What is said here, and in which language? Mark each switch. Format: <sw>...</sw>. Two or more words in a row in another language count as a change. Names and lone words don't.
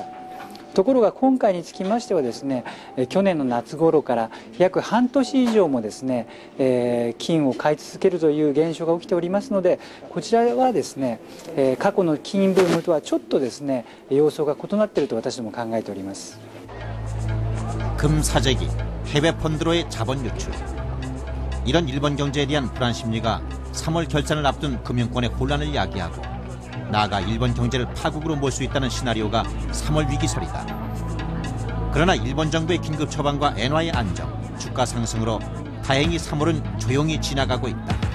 <ja>ところが今回につきましてはですね、去年の夏頃から約半年以上もですね、金を買い続けるという現象が起きておりますので、こちらはですね、過去の金ブームとはちょっとですね、様相が異なっていると私ども考えております。</ja> <ko>금사재기, 해외 펀드로의 자본 유출. 이런 일본 경제에 대한 불안 심리가 3월 결산을 앞둔 금융권의 혼란을 야기하고 나아가 일본 경제를 파국으로 몰 수 있다는 시나리오가 3월 위기설이다. 그러나 일본 정부의 긴급 처방과 엔화의 안정, 주가 상승으로 다행히 3월은 조용히 지나가고 있다.</ko>